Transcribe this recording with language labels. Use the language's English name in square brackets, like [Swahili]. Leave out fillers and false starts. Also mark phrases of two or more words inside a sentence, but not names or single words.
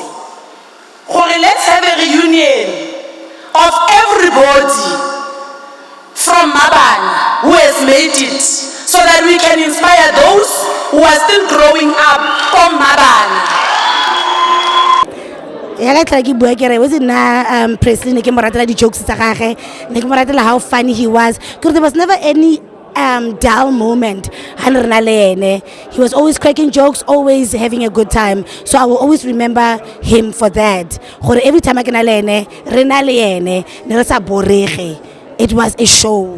[English] Let's have a reunion of everybody from Mabana who has made it, so that we can inspire those who are still growing up from Mabana. Was it [Tswana] na Presley ne ke mo ratela di jokes tsa gagwe, ne ke mo ratela [English] how funny he was, because there was never any dull moment. He was always cracking jokes, always having a good time. So I will always remember him for that. Every time I can it was a show.